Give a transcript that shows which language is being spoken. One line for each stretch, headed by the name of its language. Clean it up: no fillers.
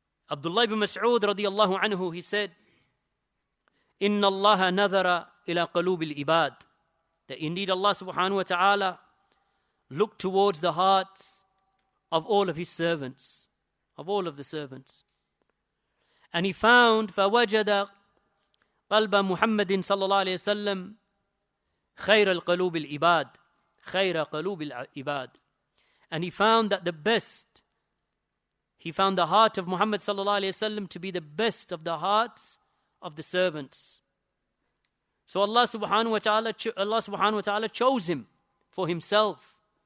English: Abdullah ibn Mas'ud radiyallahu anhu, he said,
Arabic: Inna Allah nadhara ila qalub al-ibad.
English: That indeed Allah subhanahu wa ta'ala looked towards the hearts of all of his servants, of all of the servants. And he found,
Arabic: فَوَجَدَ قَلْبَ مُحَمَّدٍ صَلَّى اللَّهُ عَلَيْهِ وسلم خَيْرَ الْقَلُوبِ الْعِبَادِ خَيْرَ قَلُوبِ الْعِبَادِ.
English: And he found that the best, he found the heart of Muhammad sallallahu alayhi wasallam to be the best of the hearts of the servants. So Allah subhanahu wa ta'ala chose him for himself.